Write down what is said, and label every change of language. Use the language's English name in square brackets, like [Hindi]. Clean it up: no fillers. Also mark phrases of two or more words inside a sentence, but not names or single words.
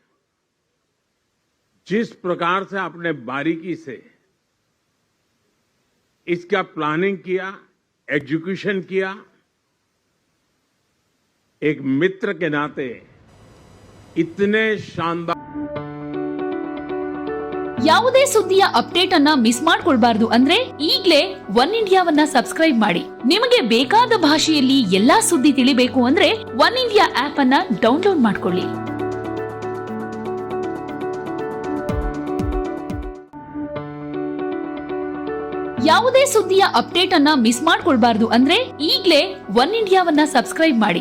[Hindi] जिस प्रकार से आपने बारीकी से इसका प्लानिंग किया, एग्जीक्यूशन किया, एक मित्र के नाते इतने शानदार. [Kannada] ಯಾವುದೇ ಸುದ್ದಿಯ ಅಪ್ಡೇಟ್ ಅನ್ನ ಮಿಸ್ ಮಾಡ್ಕೊಳ್ಬಾರ್ದು ಅಂದ್ರೆ ಈಗಲೇ ಒನ್ ಇಂಡಿಯಾವನ್ನ ಸಬ್ಸ್ಕ್ರೈಬ್ ಮಾಡಿ. ನಿಮಗೆ ಬೇಕಾದ ಭಾಷೆಯಲ್ಲಿ ಎಲ್ಲಾ ಸುದ್ದಿ ತಿಳಿಬೇಕು ಅಂದ್ರೆ ಒನ್ ಇಂಡಿಯಾ ಆಪ್ ಅನ್ನ ಡೌನ್ಲೋಡ್ ಮಾಡ್ಕೊಳ್ಳಿ. ಯಾವುದೇ ಸುದ್ದಿಯ ಅಪ್ಡೇಟ್ ಅನ್ನ ಮಿಸ್ ಮಾಡ್ಕೊಳ್ಬಾರ್ದು ಅಂದ್ರೆ ಈಗಲೇ ಒನ್ ಇಂಡಿಯಾವನ್ನ ಸಬ್ಸ್ಕ್ರೈಬ್ ಮಾಡಿ.